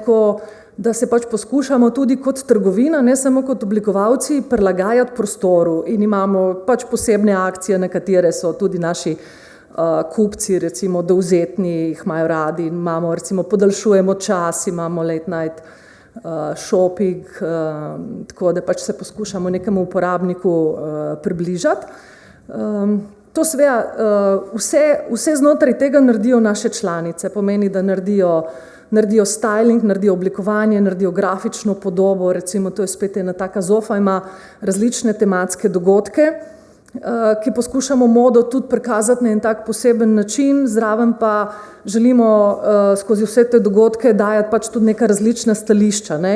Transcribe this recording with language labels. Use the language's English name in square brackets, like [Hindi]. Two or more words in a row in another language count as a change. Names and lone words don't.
[Slovenian] Tako da se pač poskušamo tudi kot trgovina, ne samo kot oblikovalci, prilagajati prostoru in imamo pač posebne akcije, na katere so tudi naši kupci, recimo dovzetni, jih imajo radi in imamo, recimo podaljšujemo čas, imamo [English] late night shopping, [Slovenian] tako da pač se poskušamo nekemu uporabniku približati. To seveda vse znotraj tega naredijo naše članice, pomeni, da naredijo styling, naredijo oblikovanje, naredijo grafično podobo, recimo to je spet ena taka Zofa, ima različne tematske dogodke, ki poskušamo modo tudi prikazati na en tak poseben način, zraven pa želimo skozi vse te dogodke dajati pač tudi neka različna stališča, ne?